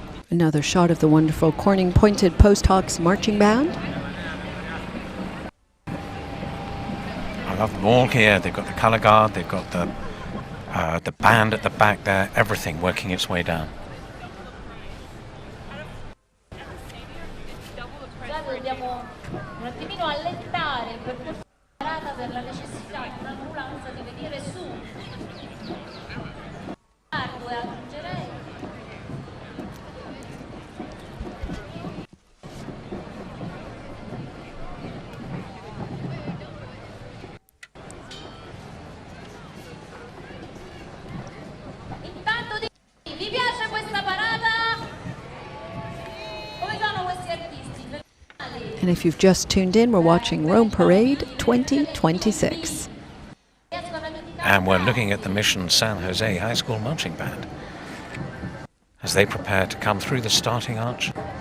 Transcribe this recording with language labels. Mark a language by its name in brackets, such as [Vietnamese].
[English] Another shot of the wonderful Corning Pointed Post Hawks Marching Band. I love them all here. They've got the colour guard, they've got the band at the back there, everything working its way down. [Italian] Dobbiamo un attimino allentare il percorso per la necessità di un'ambulanza di venire su. Aggiungerei. Intanto vi piace questa parata? Come sono questi artisti? [English] And if you've just tuned in, we're watching Rome Parade 2026. And we're looking at the Mission San Jose High School Marching Band as they prepare to come through the starting arch.